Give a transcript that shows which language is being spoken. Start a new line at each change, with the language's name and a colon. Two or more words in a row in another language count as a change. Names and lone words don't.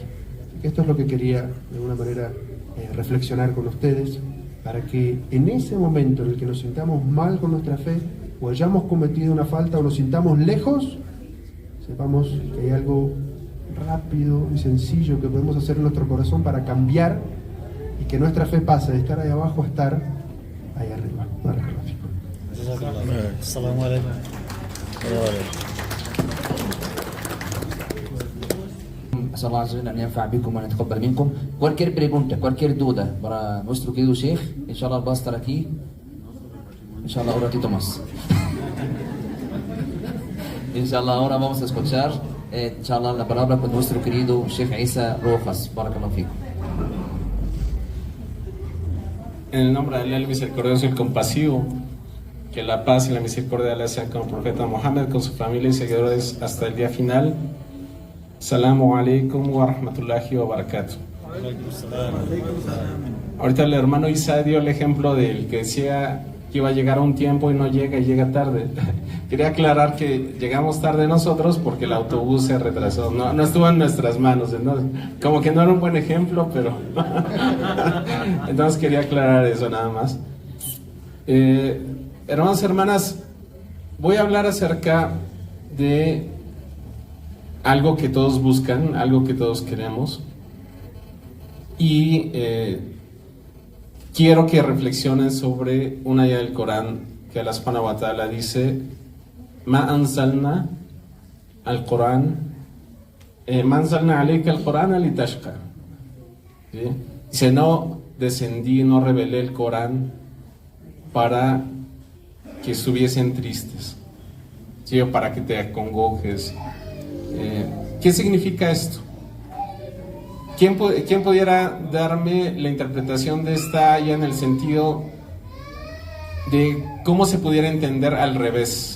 Spanish: Así que esto es lo que quería de alguna manera reflexionar con ustedes, para que en ese momento en el que nos sintamos mal con nuestra fe, o hayamos cometido una falta, o nos sintamos lejos, sepamos que hay algo rápido y sencillo que podemos hacer en nuestro corazón para cambiar y que nuestra fe pase de estar ahí abajo a estar ahí arriba.
Arabic: السلام عليكم. أسأل الله عز وجل nos ينفع بكم ونتقبل منكم.
Spanish: Cualquier pregunta, cualquier duda para nuestro querido Sheikh, inshallah va a estar aquí, inshallah un ratito más. Inshallah ahora vamos a escuchar inshallah la palabra con nuestro querido Sheikh Isa Rojas.
Arabic: بارك الله فيكم.
Spanish: En el nombre de Allah, el misericordioso y el compasivo, que la paz y la misericordia de Allah sean con el profeta Muhammad, con su familia y seguidores hasta el día final.
Arabic: السلام عليكم ورحمة الله وبركاته.
Spanish: Ahorita el hermano Isa dio el ejemplo del que decía que iba a llegar a un tiempo y no llega y llega tarde. Quería aclarar que llegamos tarde nosotros porque el autobús se retrasó, no estuvo en nuestras manos, entonces, como que no era un buen ejemplo, pero entonces quería aclarar eso nada más. Hermanos y hermanas, voy a hablar acerca de algo que todos buscan, algo que todos queremos, y quiero que reflexionen sobre una ayah del Corán que
Arabic: الله سبحانه وتعالى
Spanish: dice:
Arabic: ما أنزلنا القرآن ما أنزلنا عليك القرآن لتشقى.
Spanish: Dice, no descendí, no revelé el Corán para que estuviesen tristes, ¿sí? O para que te acongojes. ¿Qué significa esto? ¿Quién pudiera darme la interpretación de esta ayah en el sentido de cómo se pudiera entender al revés?